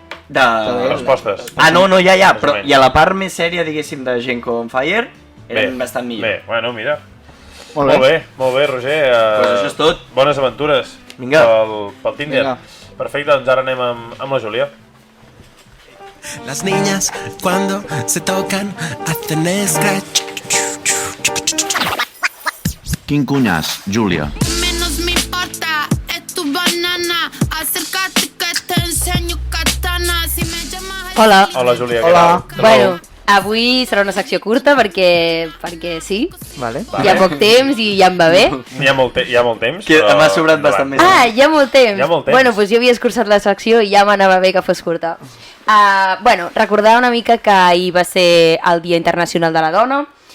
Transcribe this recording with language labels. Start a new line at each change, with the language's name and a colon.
Catalan: De respostes. No, ja, però i a la part més sèria, diguéssim, de Genko on Fire, eren bastant millor. Bé, bueno, mira. Molt bé, Roger. Pues això és tot. Bones aventures. Vinga. Pel Tinder. Perfecte, doncs ara anem amb la Júlia.
Spanish: Las niñas cuando se tocan hacen scratch.
Catalan: Quin cunyàs, Júlia.
Spanish: Menos me importa, es tu banana. Acércate que te enseño katana. Si me llamas...
Catalan: Hola, Júlia. Hola. Bueno, avui serà una secció curta perquè sí.
Spanish: Vale.
Catalan: Hi ha poc temps i ja em va bé. Hi ha molt temps, però... M'ha sobrat bastant més. Hi ha molt temps. Bueno, doncs jo havia escurçat la secció i ja m'anava bé que fos curta. Bueno, recordar una mica que ahir va ser el Dia Internacional de la Dona.